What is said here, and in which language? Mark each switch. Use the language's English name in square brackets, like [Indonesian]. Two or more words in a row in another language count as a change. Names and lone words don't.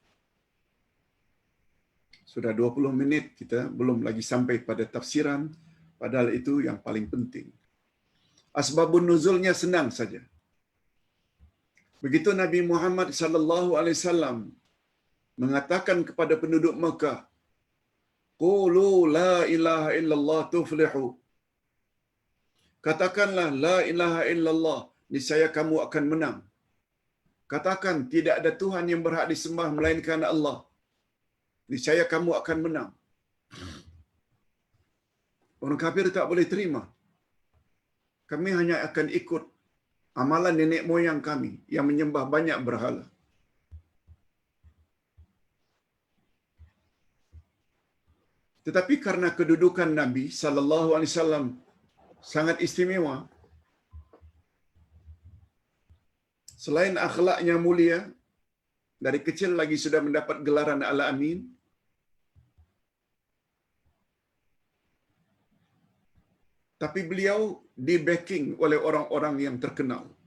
[Malay] Sudah 20 minit kita belum lagi sampai pada tafsiran, padahal itu yang paling penting. Asbabun nuzulnya senang saja. Begitu Nabi Muhammad [Arabic] sallallahu alaihi wasallam [Malay] mengatakan kepada penduduk Mekah, [Arabic] qulu la ilaha illallah tuflihu. [Malay] Katakanlah [Arabic] la ilaha illallah, [Malay] niscaya kamu akan menang. Katakan tidak ada Tuhan yang berhak disembah melainkan Allah, niscaya kamu akan menang. Orang kafir tak boleh terima. Kami hanya akan ikut amalan nenek moyang kami yang menyembah banyak berhala. Tetapi karena kedudukan Nabi [Arabic] sallallahu alaihi wasallam [Malay] sangat istimewa, selain akhlaknya mulia, dari kecil lagi sudah mendapat gelaran Al-Amin, tapi beliau di backing oleh orang-orang yang terkenal.